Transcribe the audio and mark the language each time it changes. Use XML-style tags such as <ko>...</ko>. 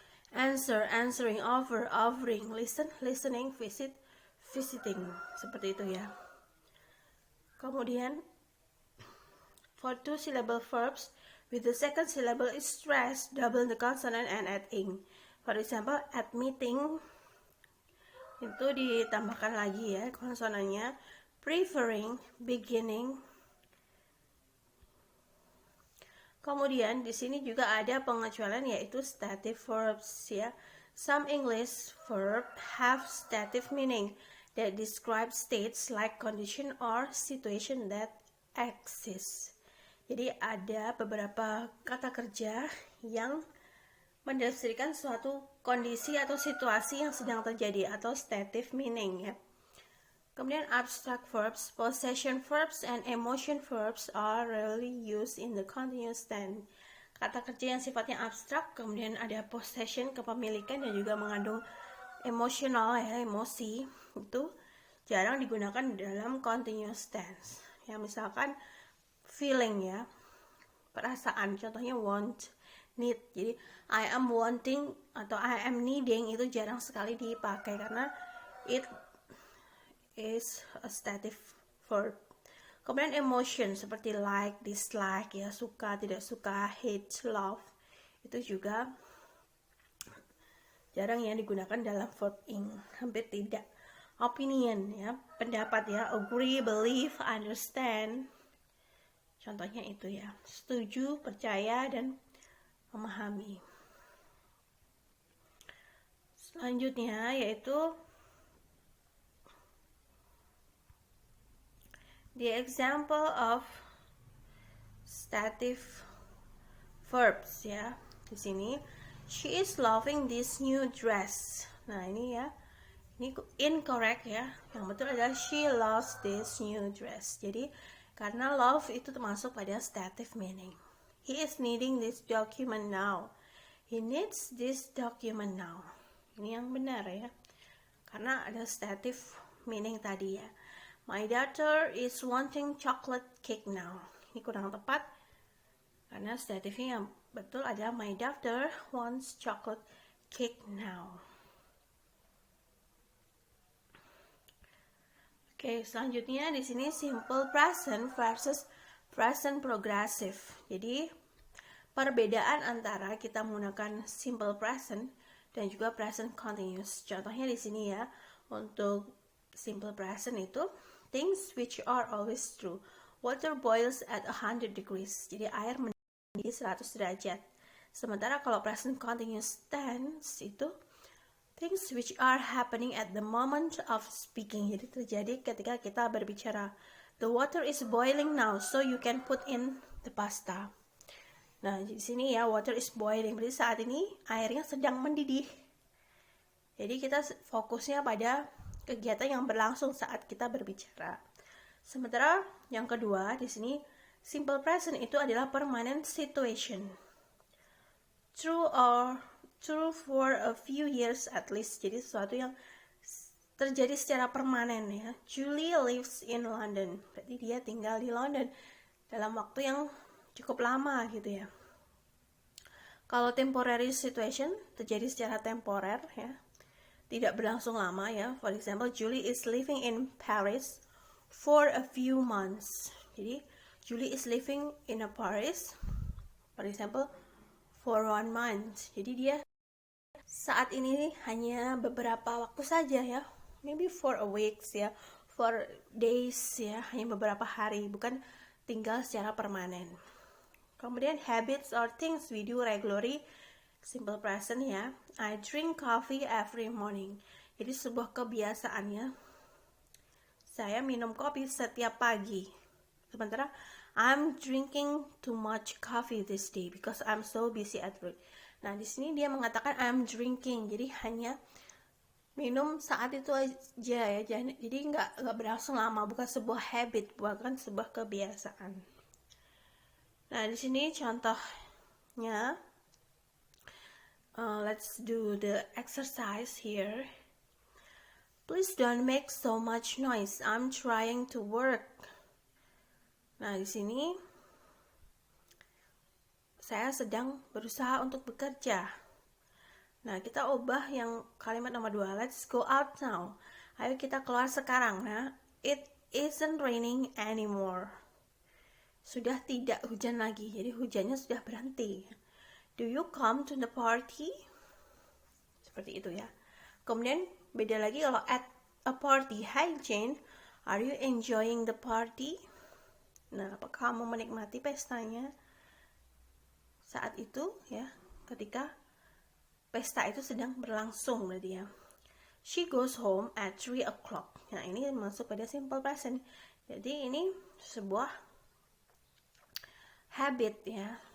<en>Answer, answering, offer, offering, listen, listening, visit, visiting.</en> <id>Seperti itu ya.</id> <en>Kemudian for two syllable verbs with the second syllable is stressed, double the consonant and add ing. For example, admitting</en> <id>itu ditambahkan lagi ya konsonannya.</id> <en>Preferring, beginning.</en> <id>Kemudian di sini juga ada pengecualian yaitu stative verbs ya.</id> <en>Some English verb have stative meaning that describe states like condition or situation that exist.</en> <id>Jadi ada beberapa kata kerja yang mendeskripsikan suatu kondisi atau situasi yang sedang terjadi atau stative meaning ya.</id> <en>Kemudian abstract verbs, possession verbs, and emotion verbs are rarely used in the continuous tense.</en> <id>Kata kerja yang sifatnya abstrak, kemudian ada possession, kepemilikan, dan juga mengandung emosional ya, emosi itu jarang digunakan dalam continuous tense. Ya, misalkan feeling ya, perasaan, contohnya want, need. Jadi</id> <en>I am wanting</en> <id>atau</id> <en>I am needing</en> <id>itu jarang sekali dipakai karena</id> <en>it is a stative verb.</en> <id>Kemudian emotion seperti like, dislike ya, suka, tidak suka, hate, love itu juga jarang ya digunakan dalam verb ing, hampir tidak. Opinion ya, pendapat ya, agree, believe, understand. Contohnya itu ya, setuju, percaya, dan memahami. Selanjutnya yaitu</id> <en>the example of stative verbs ya.</en> <id>Di sini</id> <en>she is loving this new dress.</en> <id>Nah, ini ya. Ini incorrect ya. Yang betul adalah</id> <en>she loves this new dress.</en> <id>Jadi karena love itu termasuk pada stative meaning.</id> <en>He is needing this document now. He needs this document now.</en> <id>Ini yang benar ya. Karena ada stative meaning tadi ya.</id> <en>My daughter is wanting chocolate cake now.</en> <id>Ini kurang tepat. Karena stative-nya yang betul adalah</id> <en>my daughter wants chocolate cake now.</en> <id>Oke, selanjutnya di sini simple present versus present progressive. Jadi perbedaan antara kita menggunakan simple present dan juga present continuous. Contohnya di sini ya, untuk simple present itu</id> <en>things which are always true. Water boils at 100 degrees.</en> <id>Jadi air mendidih 100 derajat. Sementara kalau present continuous tense itu</id> <en>things which are happening at the moment of speaking.</en> <id>Jadi terjadi ketika kita berbicara.</id> <en>The water is boiling now, so you can put in the pasta.</en> <id>Nah, di sini ya,</id> <en>water is boiling.</en> <id>Berarti saat ini airnya sedang mendidih. Jadi kita fokusnya pada kegiatan yang berlangsung saat kita berbicara. Sementara yang kedua, di sini simple present itu adalah permanent situation.</id> <en>True for a few years at least.</en> <id>Jadi sesuatu yang terjadi secara permanen ya.</id> <en>Julie lives in London.</en> <id>Berarti dia tinggal di London dalam waktu yang cukup lama gitu ya. Kalau temporary situation terjadi secara temporer ya, tidak berlangsung lama ya.</id> <en>For example, Julie is living in Paris for a few months.</en> <id>Jadi</id> <en>Julie is living in a Paris, for example, for 1 month.</en> <id>Jadi dia saat ini hanya beberapa waktu saja ya,</id> <en>maybe for a weeks</en> <id>ya,</id> <en>for days</en> <id>ya, hanya beberapa hari, bukan tinggal secara permanen. Kemudian habits or things we do regularly, simple present ya.</id> <en>I drink coffee every morning.</en> <id>Jadi sebuah kebiasaan ya. Saya minum kopi setiap pagi. Sementara</id> <en>I'm drinking too much coffee this day because I'm so busy at work.</en> <id>Nah, di sini dia mengatakan</id> <en>I'm drinking.</en> <id>Jadi hanya minum saat itu aja ya. Jadi nggak berlangsung lama, bukan sebuah habit, bukan sebuah kebiasaan. Nah, di sini contohnya,</id> <en>let's do the exercise here. Please don't make so much noise. I'm trying to work.</en> <id>Nah, di sini saya sedang berusaha untuk bekerja. Nah, kita ubah yang kalimat nomor 2.</id> <en>Let's go out now.</en> <id>Ayo kita keluar sekarang.</id> <en>Nah, it isn't raining anymore.</en> <id>Sudah tidak hujan lagi. Jadi hujannya sudah berhenti.</id> <en>Do you come to the party?</en> <id>Seperti itu ya. Kemudian beda lagi kalau</id> <en>at a party. Hi Jane, are you enjoying the party?</en> <id>Nah, apakah kamu menikmati pestanya? Saat itu ya, ketika pesta itu sedang berlangsung berarti ya.</id> <en>She goes home at 3 o'clock.</en> <id>Nah, ini masuk pada simple present. Jadi ini sebuah habit ya.</id>